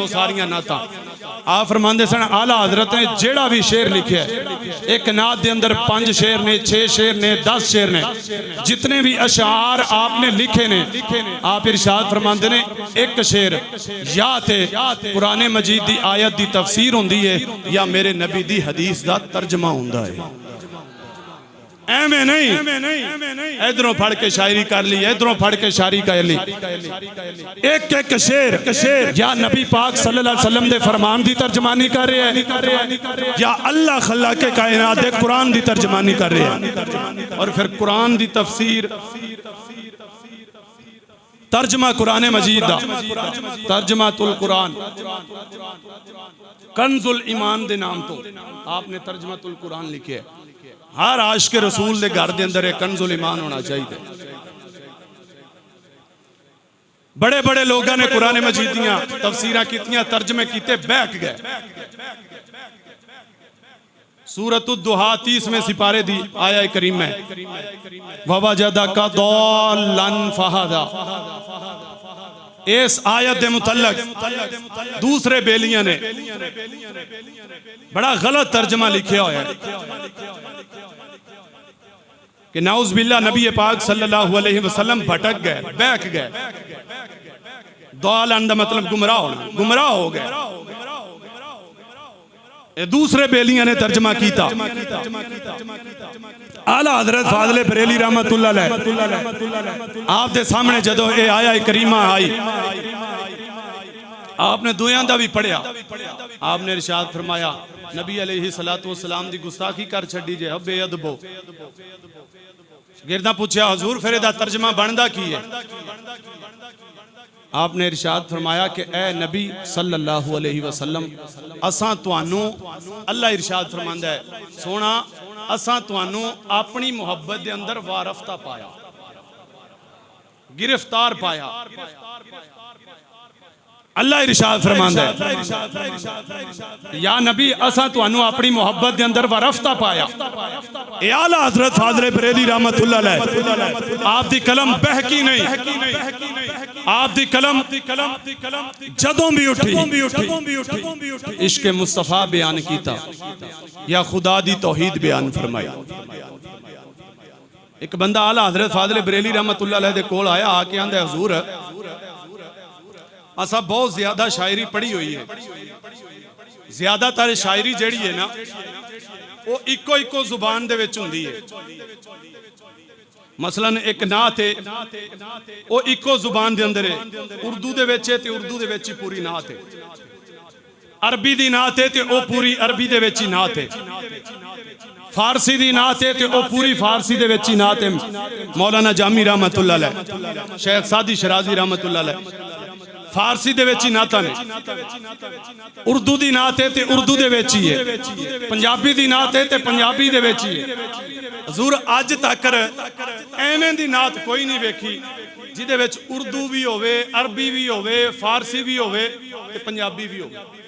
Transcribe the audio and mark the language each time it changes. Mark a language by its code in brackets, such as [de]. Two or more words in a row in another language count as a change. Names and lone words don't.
[pa] ਸਾਰੀਆਂ ਨਾਤਾਂ ਆਪ ਫ਼ਰਮਾਉਂਦੇ ਸਨ ਆਲਾ ਹਜ਼ਰਤ ਨੇ ਜੇੜ੍ਹਾ ਭੀ ਸ਼ੇਰ ਲਿਖੇ ਇਕ ਨਾਤ ਦੇ ਅੰਦਰ 5 ਸ਼ੇਰ ਨੇ, 6 ਸ਼ੇਰ ਨੇ, 10 ਸ਼ੇਰ ਨੇ, ਜਿਤਨੇ ਭੀ ਅਸ਼ਆਰ ਆਪਨੇ ਲਿਖੇ ਨੇ ਆਪ ਇਰਸ਼ਾਦ ਫ਼ਰਮਾਉਂਦੇ ਨੇ ਇਕ ਸ਼ੇਰ ਯਾ ਤੇ ਕੁਰਆਨ ਮਜੀਦ ਦੀ ਆਇਤ ਦੀ ਤਫ਼ਸੀਰ ਹੁੰਦੀ ਹੈ ਯਾ ਮੇਰੇ ਨਬੀ ਦੀ ਹਦੀਸ ਦਾ ਤਰਜਮਾ ਹੁੰਦਾ ਹੈ। ਏਵੇਂ ਨਹੀਂ ਇਧਰੋਂ ਫੜ ਕੇ ਸ਼ਾਇਰੀ ਕਰ ਲਈ, ਇਧਰੋਂ ਫੜ ਕੇ ਸ਼ਾਇਰੀ ਕਰ ਲਈ। ਇਕ ਇਕ ਸ਼ੇਰ ਯਾ ਨਬੀ ਪਾਕ [ar] صلى الله عليه وسلم [pa] ਦੇ ਫ਼ਰਮਾਨ ਦੀ ਤਰਜਮਾਨੀ [ur] کر رہے ہیں [pa] ਯਾ ਅੱਲਾਹ ਖੱਲਾ ਕੇ ਕਾਇਨਾਤ ਦੇ ਕੁਰਆਨ ਦੀ ਤਰਜਮਾਨੀ [ur] کر رہے ہیں. [pa] ਔਰ ਫਿਰ ਕੁਰਆਨ ਦੀ ਤਫ਼ਸੀਰ ਤਰਜਮਾ ਕੁਰਆਨ ਮਜੀਦ ਦਾ ਤਰਜਮਾਤੁਲ ਕੁਰਆਨ ਕੰਜ਼ੁਲ ਈਮਾਨ ਦੇ ਨਾਮ ਤੋ ਆਪਨੇ ਤਰਜਮਾਤੁਲ ਕੁਰਆਨ ਲਿਖੇ ਹੈ। ਹਰ ਆਸ਼ਿਕ ਰਸੂਲ ਦੇ ਘਰ ਦੇ ਅੰਦਰ ਇਕ ਕੰਜ਼ੁਲ ਈਮਾਨ ਹੋਣਾ ਚਾਹੀਦਾ। [ur] بڑے بڑے لوگوں نے [pa] ਕੁਰਆਨ ਮਜੀਦ ਦੀਆਂ ਤਫ਼ਸੀਰਾਂ ਕੀਤੀਆਂ, ਤਰਜਮੇ ਕੀਤੇ, ਬੈਠ ਗਏ। ਸੂਰਤ ਦੁਹਾ 30ਵੇਂ ਸਿਪਾਰੇ ਦੀ ਆਇਆ ਕਰੀਮ ਹੈ, [ar] ووجدك ضالا فهدى. [pa] ਇਸ ਆਇਤ ਦੇ ਮੁਤੱਲਕ ਦੂਸਰੇ ਬੇਲੀਆਂ ਨੇ [ur] بڑا غلط ترجمہ لکھا ہوا ہے [pa] ਕਿ [ar] نعوذ بالله [pa] ਨਬੀ ਪਾਕ [ar] صلى الله عليه وسلم [pa] ਭਟਕ ਗਏ, ਬੈਠ ਗਏ। ਦੱਲਨ ਦਾ ਮਤਲਬ ਗੁਮਰਾਹ ਹੋਣਾ, ਗੁਮਰਾਹ ਹੋ ਗਏ। ਦੂਸਰੇ ਬੇਲੀਆਂ ਨੇ ਤਰਜਮਾ ਕੀਤਾ। ਆਲਾ ਹਜ਼ਰਤ ਫ਼ਾਜ਼ਿਲ ਬਰੇਲੀ [ar] رحمة الله عليه [pa] ਆਪ ਦੇ ਸਾਹਮਣੇ ਜਦੋਂ ਏ ਆਇਆ ਕਰੀਮਾ ਆਈ, ਆਪਨੇ ਦੁਆਂ ਦਾ ਭੀ ਪੜ੍ਹਿਆ। ਆਪਨੇ ਇਰਸ਼ਾਦ ਫ਼ਰਮਾਇਆ ਨਬੀ [ar] عليه الصلاة والسلام [pa] ਦੀ ਗੁਸਤਾਖ਼ੀ ਕਰ ਛੱਡੀ ਜੇ ਹੱਬੇ ਅਦਬੋ। ਗਿਰਦਾ ਪੁੱਛਿਆ ਹਜ਼ੂਰ ਫਿਰ ਇਹਦਾ ਤਰਜਮਾ ਬਣਦਾ ਕੀ ਹੈ? ਆਪਨੇ ਇਰਸ਼ਾਦ ਫ਼ਰਮਾਇਆ ਕਿ ਏ ਨਬੀ [ar] صلى الله عليه وسلم [pa] ਅਸਾਂ ਤੁਹਾਨੂੰ, ਅੱਲਾਹ ਇਰਸ਼ਾਦ ਫ਼ਰਮਾਂਦਾ ਹੈ ਸੋਹਣਾ ਅਸਾਂ ਤੁਹਾਨੂੰ ਅਪਣੀ ਮੁਹੱਬਤ ਦੇ ਅੰਦਰ ਵਾਰਫ਼ਤਾ ਪਾਇਆ, ਗਿਰਫ਼ਤਾਰ ਪਾਇਆ। ਅੱਲਾਹ ਇਰਸ਼ਾਦ ਫ਼ਰਮਾਂਦਾ ਹੈ ਯਾ ਨਬੀ ਅਸਾਂ ਤੁਹਾਨੂੰ ਅਪਣੀ ਮੁਹੱਬਤ ਦੇ ਅੰਦਰ ਵਾਰਫ਼ਤਾ ਪਾਇਆ। ਏ ਆਲਾ ਹਜ਼ਰਤ ਫ਼ਾਜ਼ਿਲ ਬਰੇਲੀ [ar] رحمة الله عليه [pa] ਆਪ ਦੀ ਕਲਮ ਬਹਿਕੀ ਨਹੀਂ, ਆਪ ਦੀ ਕਲਮ ਜਦੋਂ ਭੀ ਉੱਠੀ ਇਸ਼ਕ ਮੁਸਤਫ਼ਾ ਬਯਾਨ ਕੀਤਾ ਯਾ ਖ਼ੁਦਾ ਦੀ ਤੌਹੀਦ ਬਯਾਨ ਫ਼ਰਮਾਈ। ਇਕ ਬੰਦਾ ਆਲਾ ਹਜ਼ਰਤ ਫ਼ਾਜ਼ਿਲ ਬਰੇਲੀ [ar] رحمة الله عليه [pa] ਦੇ ਕੋਲ ਆਇਆ, ਆ ਕੇ ਆਂਹਦਾ ਹਜ਼ੂਰ ਅਸਾਂ ਬਹੁਤ ਜ਼ਿਆਦਾ ਸ਼ਾਇਰੀ ਪੜ੍ਹੀ ਹੋਈ ਹੈ, ਜ਼ਿਆਦਾਤਰ ਸ਼ਾਇਰੀ ਜੇੜ੍ਹੀ ਹੈ ਨਾ ਵੋ ਇੱਕੋ ਇੱਕੋ ਜ਼ੁਬਾਨ ਦੇ ਵਿਚ ਹੁੰਦੀ ਹੈ। ਮਸਲਨ ਇਕ ਨਾਤ ਹੈ ਵੋ ਇੱਕੋ ਜ਼ੁਬਾਨ ਦੇ ਅੰਦਰ ਹੈ, ਉਰਦੂ ਦੇ ਵਿਚ ਹੈ ਤੇ ਉਰਦੂ ਦੇ ਵਿਚ ਹੀ ਪੂਰੀ ਨਾਤ ਹੈ, ਅਰਬੀ ਦੀ ਨਾਤ ਹੈ ਤੇ ਵੋ ਪੂਰੀ ਅਰਬੀ ਦੇ ਵਿਚ ਹੀ ਨਾਤ ਹੈ, ਫ਼ਾਰਸੀ ਦੀ ਨਾਤ ਹੈ ਤੇ ਵੋ ਪੂਰੀ ਫ਼ਾਰਸੀ ਦੇ ਵਿਚ ਹੀ ਨਾਤ ਹੈ। ਮੌਲਾਨਾ ਜਾਮੀ [ar] رحمة الله عليه, [pa] ਸ਼ੇਖ਼ ਸਾਦੀ ਸ਼ੀਰਾਜ਼ੀ [ar] رحمة الله عليه [pa] ਫ਼ਾਰਸੀ ਦੇ ਵਿਚ ਹੀ ਨਾਤਾਂ ਨੇ, ਉਰਦੂ ਦੀ ਨਾਤ ਹੈ ਤੇ ਉਰਦੂ ਦੇ ਵਿਚ ਹੀ ਹੈ, ਪੰਜਾਬੀ ਦੀ ਨਾਤ ਹੈ ਤੇ ਪੰਜਾਬੀ ਦੇ ਵਿਚ ਹੀ ਹੈ। ਹਜ਼ੂਰ ਅੱਜ ਤਕ ਏਵੇਂ ਦੀ ਨਾਤ ਕੋਈ ਨਹੀਂ ਵੇਖੀ ਜਿਦ੍ਹੇ ਵਿਚ ਉਰਦੂ ਭੀ ਹੋਵੇ, ਅਰਬੀ ਭੀ ਹੋਵੇ, ਫ਼ਾਰਸੀ ਭੀ ਹੋਵੇ ਤੇ ਪੰਜਾਬੀ ਭੀ ਹੋਵੇ।